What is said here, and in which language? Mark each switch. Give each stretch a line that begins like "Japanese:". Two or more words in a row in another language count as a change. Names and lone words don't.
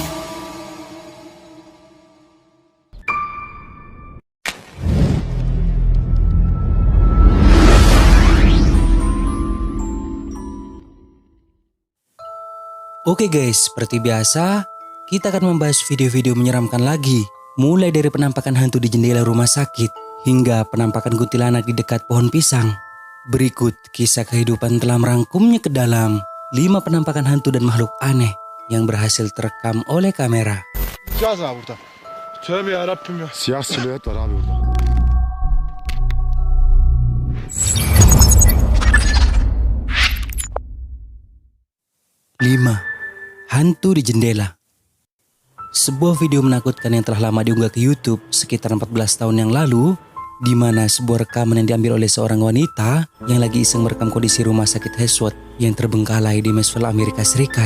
Indonesian: Oke guys, seperti biasa, kita akan membahas video-video menyeramkan lagi. Mulai dari penampakan hantu di jendela rumah sakit, hingga penampakan kuntilanak di dekat pohon pisang. Berikut kisah kehidupan telah merangkumnya ke dalam 5 penampakan hantu dan makhluk aneh yang berhasil terekam oleh kamera.
Turkish: Cihaz abi burada. Tövbe yarabbim ya. Siyah silüet var abi burada.
Indonesian: Lima, hantu di jendela. Sebuah video menakutkan yang telah lama diunggah ke YouTube sekitar 14 tahun yang lalu, di mana sebuah rekaman yang diambil oleh seorang wanita yang lagi iseng merekam kondisi rumah sakit Hesworth yang terbengkalai di Maysville, Amerika Serikat.